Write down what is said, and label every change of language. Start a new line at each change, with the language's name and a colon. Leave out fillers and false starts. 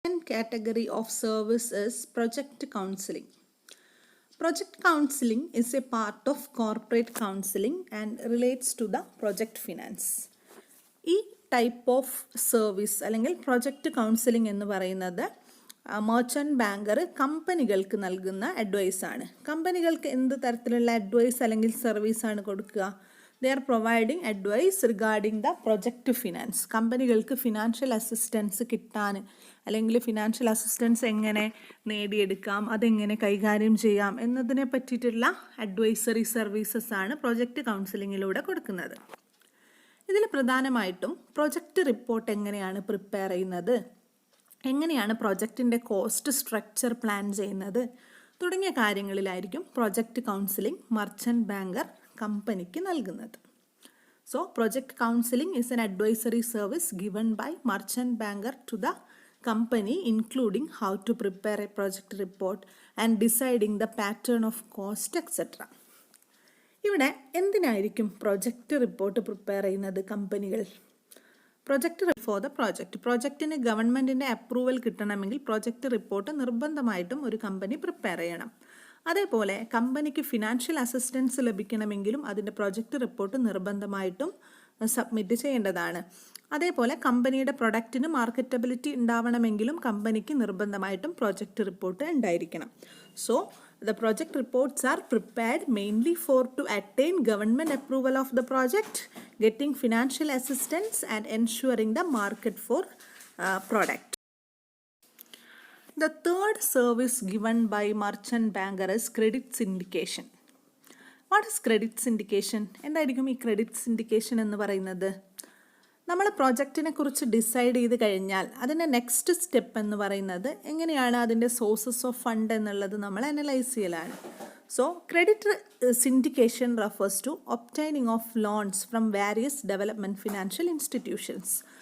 English: Category of service is project counseling. Project counseling is a part of corporate counseling and relates to the project finance.
Malayalam: ഈ type of service അല്ലെങ്കിൽ project counselling എന്ന് പറയുന്നത് merchant banker കമ്പനികൾക്ക് നൽകുന്ന അഡ്വൈസാണ്. കമ്പനികൾക്ക് എന്ത് തരത്തിലുള്ള അഡ്വൈസ് അല്ലെങ്കിൽ സർവീസാണ് കൊടുക്കുക?
English: They are providing advice regarding the project finance.
Malayalam: കമ്പനികൾക്ക് ഫിനാൻഷ്യൽ അസിസ്റ്റൻസ് കിട്ടാൻ അല്ലെങ്കിൽ ഫിനാൻഷ്യൽ അസിസ്റ്റൻസ് എങ്ങനെ നേടിയെടുക്കാം, അതെങ്ങനെ കൈകാര്യം ചെയ്യാം എന്നതിനെ പറ്റിയിട്ടുള്ള അഡ്വൈസറി സർവീസസ് ആണ് പ്രൊജക്റ്റ് കൗൺസിലിങ്ങിലൂടെ കൊടുക്കുന്നത്. ഇതിൽ പ്രധാനമായിട്ടും പ്രൊജക്റ്റ് റിപ്പോർട്ട് എങ്ങനെയാണ് പ്രിപ്പയർ ചെയ്യുന്നത്, എങ്ങനെയാണ് പ്രൊജക്റ്റിൻ്റെ കോസ്റ്റ് സ്ട്രക്ചർ പ്ലാൻ ചെയ്യുന്നത്, തുടങ്ങിയ കാര്യങ്ങളിലായിരിക്കും പ്രൊജക്റ്റ് കൗൺസിലിംഗ് മർച്ചന്റ് ബാങ്കർ കമ്പനിക്ക് നൽകുന്നത്.
English: So, project counseling is an advisory service given by merchant banker to the company, including how to prepare a project report and deciding the pattern of cost, etc.
Malayalam: ഇവിടെ എന്തിനായിരിക്കും project report prepare ചെയ്യുന്നത് കമ്പനികൾ? Project for the പ്രോജക്റ്റിന് ഗവൺമെൻറ്റിൻ്റെ approval കിട്ടണമെങ്കിൽ project report നിർബന്ധമായിട്ടും ഒരു company prepare ചെയ്യണം. അതേപോലെ കമ്പനിക്ക് ഫിനാൻഷ്യൽ അസിസ്റ്റൻസ് ലഭിക്കണമെങ്കിലും അതിൻ്റെ പ്രൊജക്റ്റ് റിപ്പോർട്ട് നിർബന്ധമായിട്ടും സബ്മിറ്റ് ചെയ്യേണ്ടതാണ്. അതേപോലെ കമ്പനിയുടെ പ്രൊഡക്റ്റിന് മാർക്കറ്റബിലിറ്റി ഉണ്ടാവണമെങ്കിലും കമ്പനിക്ക് നിർബന്ധമായിട്ടും പ്രൊജക്റ്റ് റിപ്പോർട്ട് ഉണ്ടായിരിക്കണം.
English: So the project reports are prepared mainly to attain government approval of the project, getting financial assistance and ensuring the market for product. The third service given by merchant banker is credit syndication. What is credit syndication?
Malayalam: എന്തായിരിക്കും ഈ credit syndication എന്ന് പറയുന്നത്? നമ്മൾ പ്രോജക്റ്റിനെ കുറിച്ച് decide ചെയ്ത് കഴിഞ്ഞാൽ അതിൻ്റെ next step എന്ന് പറയുന്നത് എങ്ങനെയാണ് അതിൻ്റെ സോഴ്സസ് ഓഫ് ഫണ്ട് എന്നുള്ളത് നമ്മൾ അനലൈസ് ചെയ്യലാണ്.
English: So credit syndication refers to obtaining of loans from various development financial institutions.